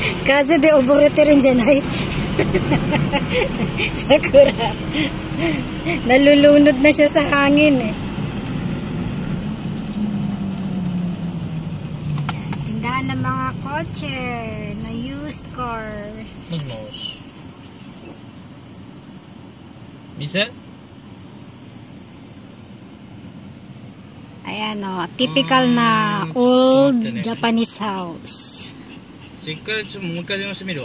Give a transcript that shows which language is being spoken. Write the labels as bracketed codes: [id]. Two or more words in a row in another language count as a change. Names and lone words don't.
[tl] Kaso di oborete rin dyan ay. Sakura. Nalulunod na siya sa hangin eh. Tindahan ng mga kotse na [en] used cars. [tl] Mise? Ayan o, typical na [en] old Japanese house. [ja] 一回ちょっともう一回電話してみるわ。